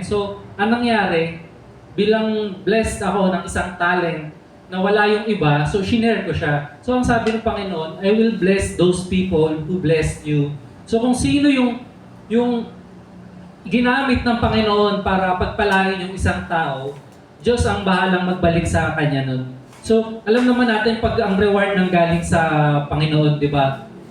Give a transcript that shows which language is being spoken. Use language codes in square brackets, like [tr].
[tl] So, anong nangyari, bilang blessed ako ng isang talent na wala yung iba, so shinare ko siya. So, ang sabi ng Panginoon, [en] I will bless those people who bless you. [tl] So kung sino yung ginamit ng Panginoon para pagpalain yung isang tao, Diyos ang bahalang magbalik sa kanya nun. So alam naman natin pag ang reward ng galing sa Panginoon, di ba?